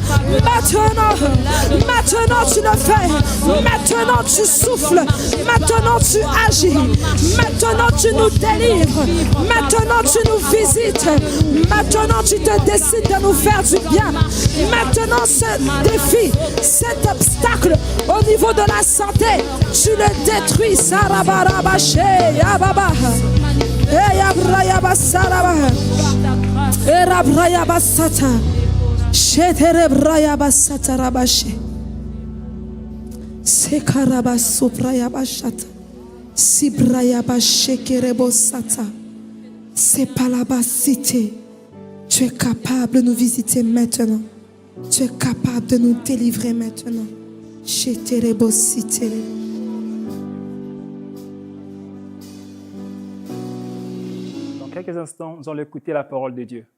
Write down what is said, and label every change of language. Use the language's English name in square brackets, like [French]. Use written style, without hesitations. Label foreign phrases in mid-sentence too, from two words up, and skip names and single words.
[French] Maintenant tu le fais, maintenant tu souffles, maintenant tu agis, maintenant tu nous délivres, maintenant tu nous visites, maintenant tu te décides de nous faire du bien. Maintenant ce défi, cet obstacle au niveau de la santé, tu le détruis. Sarabarabache, Yababa, Yabrayaba Saraba, Erabrayaba Sata. Sheterebraya basata rabashe. Sekaraba sopraya bashata. Sibraya bashekerebo sata. Sepalabasite. Tu es capable de nous visiter maintenant. Tu es capable de nous délivrer maintenant. Sheterebo site. Dans quelques instants, nous allons écouter la parole de Dieu.